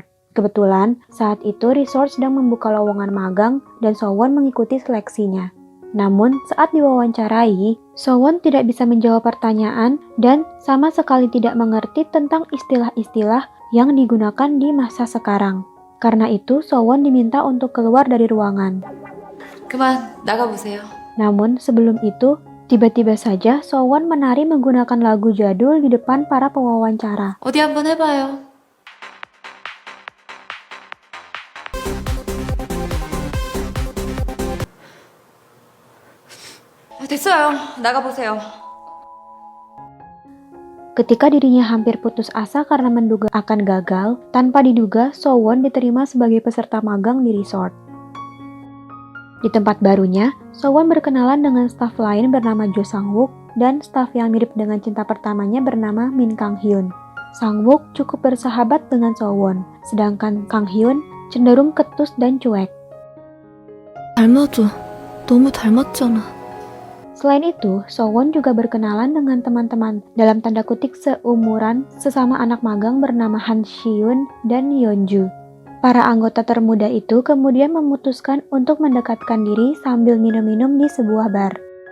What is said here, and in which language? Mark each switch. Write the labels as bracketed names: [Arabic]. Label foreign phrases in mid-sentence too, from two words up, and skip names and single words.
[Indonesian] Kebetulan, saat itu resort sedang membuka lowongan magang dan Sowon mengikuti seleksinya. Namun, saat diwawancarai, Sowon tidak bisa menjawab pertanyaan dan sama sekali tidak mengerti tentang istilah-istilah yang digunakan di masa sekarang. Karena itu, Sowon diminta untuk keluar dari ruangan. [Korean] 그만 나가보세요. [Indonesian] Namun sebelum itu, tiba-tiba saja Sowon menari menggunakan lagu jadul di depan para pewawancara. [Korean] 어디 한번 해봐요. 됐어요. 나가보세요. [Indonesian] Ketika dirinya hampir putus asa karena menduga akan gagal, tanpa diduga Sowon diterima sebagai peserta magang di resort. Di tempat barunya, Sowon berkenalan dengan staf lain bernama Jo Sang-wook dan staf yang mirip dengan cinta pertamanya bernama Min Kang-hyun. Sang-wook cukup bersahabat dengan Sowon, sedangkan Kang-hyun cenderung ketus dan cuek. [Korean] 닮아줘. 너무 닮았잖아. [Indonesian] Selain itu, Sowon juga berkenalan dengan teman-teman dalam tanda kutip seumuran sesama anak magang bernama Han Shi-yoon dan Yeonju. Para anggota termuda itu kemudian memutuskan untuk mendekatkan diri sambil minum-minum di sebuah bar.